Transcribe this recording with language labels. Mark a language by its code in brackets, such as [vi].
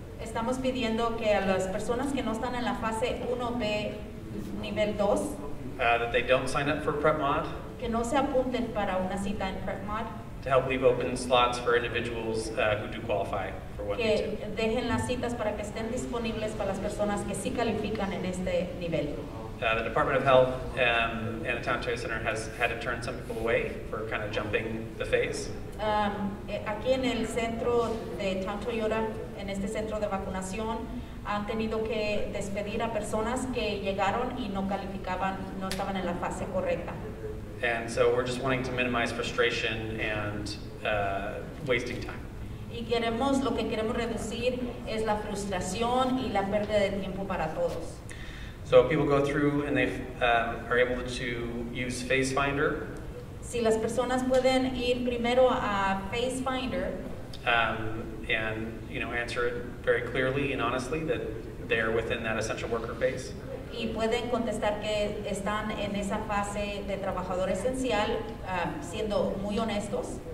[es] Estamos pidiendo que a las personas que no están en la fase 1B nivel 2 [en] that they don't sign up for PrepMod, [es] que no se apunten para una cita en PrepMod, [en] to help leave open slots for individuals who do qualify for 1B2. [es] que dejen las citas para que estén disponibles para las personas que sí califican en este nivel. [en] The Department of Health and the Town Trade Center has had to turn some people away for kind of jumping the phase. [es] Aquí en el centro de Town Toyota, en este centro de vacunación, han tenido que despedir a personas que llegaron y no calificaban, no estaban en la fase correcta. [en] And so we're just wanting to minimize frustration and wasting time. [es] Y lo que queremos reducir es la frustración y la pérdida de tiempo para todos. [en] So people go through and they are able to use Phase Finder. [es] Si las personas pueden ir primero a Phase Finder [en] And answer it very clearly and honestly that they're within that essential worker phase. [es] y pueden contestar que están en esa fase de trabajador esencial, siendo muy honestos.